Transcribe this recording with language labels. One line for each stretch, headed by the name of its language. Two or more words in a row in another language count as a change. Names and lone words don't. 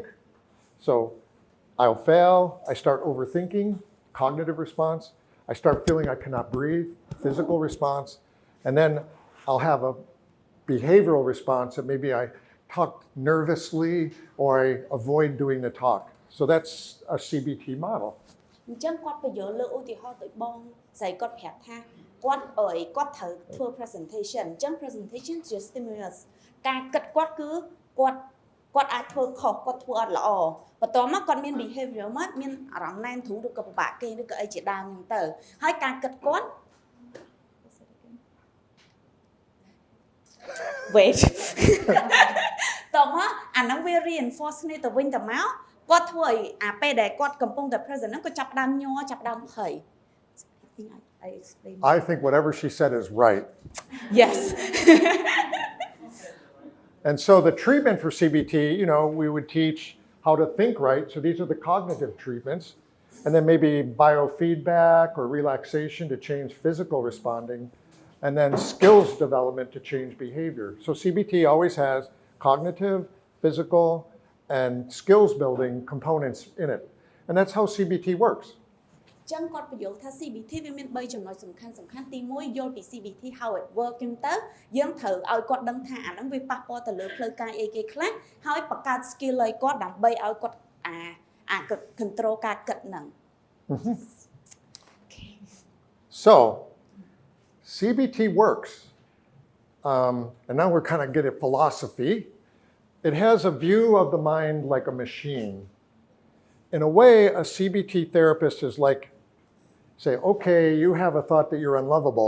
English: So I'll fail, I start overthinking, cognitive response. I start feeling I cannot breathe, physical response. And then I'll have a behavioral response that maybe I talk nervously or I avoid doing the talk. So that's a CBT model.
Khmer: អញ្ចឹងគាត់បញ្យល់លើឧទាហរណ៍ទៅបងស្រីគាត់ប្រាប់ថាគាត់ត្រូវធ្វើ presentation អញ្ចឹង presentation ជា stimulus ការគិតគាត់គឺគាត់អាចធ្វើខុសគាត់ធ្វើអត់ល្អបន្ទាប់មកគាត់មាន behavior មកមានអារម្មណ៍ណែនធូរឬក៏ពិបាកគេឬក៏អីជាដើមហ្នឹងទៅហើយការគិតគាត់ wait តោះមកអាហ្នឹងវា reinforce គ្នាទៅវិញទៅមកគាត់ធ្វើឲ្យអាពេលដែលគាត់កំពុងតែ present ហ្នឹងគាត់ចាប់ដើមញ័រចាប់ដើមភ័យ
English: I explain I think whatever she said is right. Yes. And so the treatment for CBT, we would teach how to think right. So these are the cognitive treatments. And then maybe biofeedback or relaxation to change physical responding. And then skills development to change behavior. So CBT always has cognitive, physical, and skills building components in it. And that's how CBT works.
Khmer: ចឹងគាត់បញ្យល់ថា CBT វាមាន3ចំណុចសំខាន់ទី1យល់ពី CBT
English: how it work
Khmer: ចឹងទៅយើងត្រូវឲ្យគាត់ដឹងថាអាហ្នឹងវាប៉ះពាល់ទៅលើផ្លូវកាយអីគេខ្លះហើយបង្កើត skill ឲ្យគាត់ដើម្បីឲ្យគាត់control ការគិតហ្នឹង
English: So CBT works. And now we're kind of getting philosophy. It has a view of the mind like a machine. In a way, a CBT therapist is like, say, okay, you have a thought that you're unlovable.